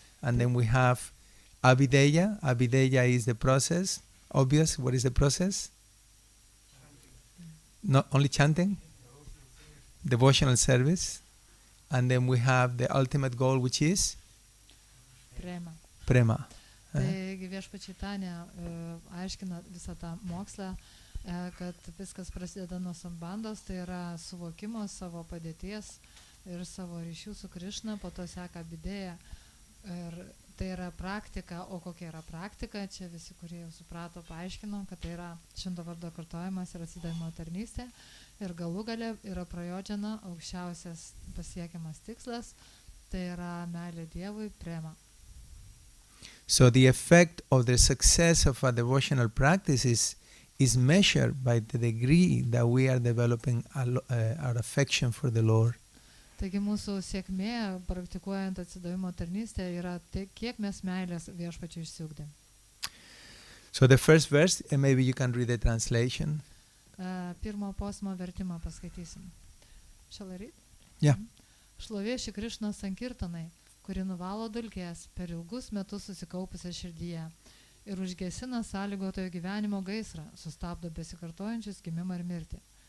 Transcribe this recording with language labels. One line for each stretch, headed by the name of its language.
English: And then we have Abhideya. Abhideya is the process. Obvious, what is the process? Not only chanting? Devotional service. And then we have the ultimate goal, which is? Prema.
Lithuanian: Taigi viešpačitanė aiškina visą tą mokslą, kad viskas prasideda nuo sambandos, tai yra suvokimo savo padėties ir savo ryšių su Krišna, po to seka abidėja. Ir tai yra praktika, o kokia yra praktika, čia visi, kurie jau suprato, paaiškino, kad tai yra švento vardo kartojimas ir atsidavimo tarnystė. Ir galų gale yra prajodžana, aukščiausias pasiekiamas tikslas, tai yra meilė Dievui, prema.
English: So the effect of the success of a devotional practice is measured by the degree that we are developing our affection for the Lord.
Lithuanian: Taigi mūsų sėkmė, praktikuojant atsidavimo tarnystę, yra tai, kiek mes meilės viešpačiui išsiugdėm.
English: So the first verse, and maybe you can read the translation.
Lithuanian: Pirmo posmo vertimą paskaitysim.
English: Shall I read? Yeah.
Lithuanian: Šlovė Šri Krišnos sankirtanai, kuri nuvalo dulkės per ilgus metus susikaupusią širdyje ir užgesina sąlygotojo gyvenimo gaisrą, sustabdo besikartojančius gimimą ir mirtį.